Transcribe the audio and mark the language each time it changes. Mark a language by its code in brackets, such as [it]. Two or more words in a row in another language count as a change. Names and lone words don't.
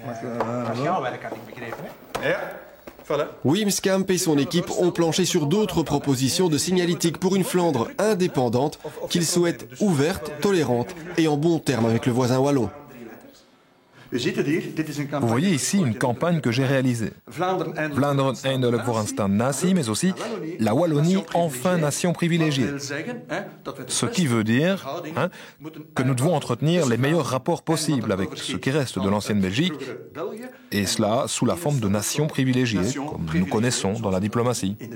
[fr] Wim Skamp et son équipe ont planché sur d'autres propositions de signalétique pour une Flandre indépendante qu'ils souhaitent ouverte, tolérante et en bon terme avec le voisin wallon. Vous voyez ici une campagne que j'ai réalisée. [nl] Vlaanderen eindelijk voor een staat natie, [fr] mais aussi la Wallonie enfin nation privilégiée. Ce qui veut dire que nous devons entretenir les meilleurs rapports possibles avec ce qui reste de l'ancienne Belgique, et cela sous la forme de nation privilégiée, comme nous connaissons dans la diplomatie.